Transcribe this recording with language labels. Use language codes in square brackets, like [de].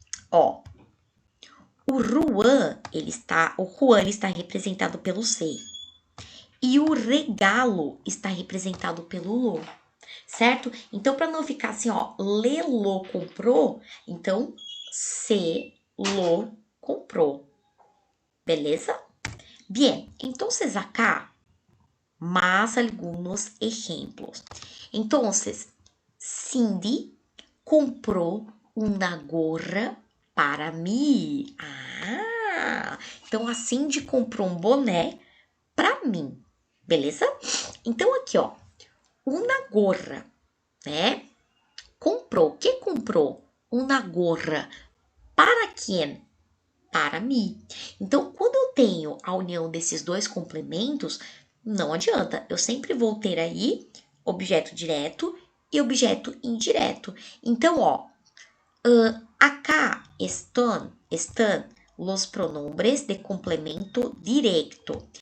[pt] Ó, o Juan ele está representado pelo C. E o regalo está representado pelo lo, certo? Então, para não ficar assim, ó, Lelo comprou, então, se lo comprou. Beleza? [es] Bien, entonces acá más algunos ejemplos. [pt] Entonces, Cindy comprou uma gorra para mim. Ah, então a Cindy comprou um boné para mim, beleza? Então aqui, ó, uma gorra, né? Comprou. O que comprou? Uma gorra. Para quem? Para mim. Então, quando eu tenho a união desses dois complementos, não adianta. Eu sempre vou ter aí objeto direto e objeto indireto. Então, ó, [es] acá están los pronombres de complemento directo.